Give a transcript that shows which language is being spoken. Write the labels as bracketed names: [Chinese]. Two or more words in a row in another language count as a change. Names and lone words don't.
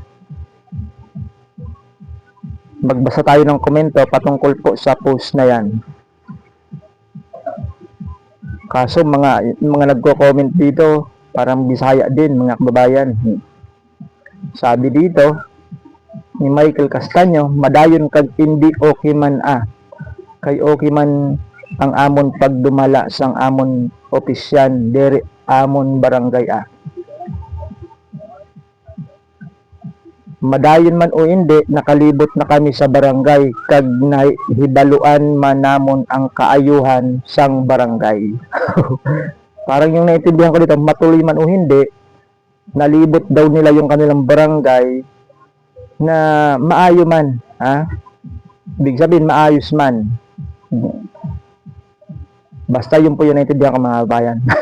[Filipino] Magbasa tayo ng komento patungkol po sa post na yan. Kaso mga nagko-comment dito, parang Bisaya din, mga kababayan. Sabi dito [Hiligaynon] ni Michael Castaño, madayon kag hindi okay man kay okay man ang amon pagdumala sang amon opisyan dere amon barangay Madayon man o hindi, nakalibot na kami sa barangay kag nahibaluan man namon ang kaayuhan sang barangay. [Filipino] Parang yung naintindihan ko dito, matuloy man o hindi, nalibot daw nila yung kanilang barangay na maayo man, ibig sabihin maayos man. Basta yun po yung naintindihan ko, mga bayan.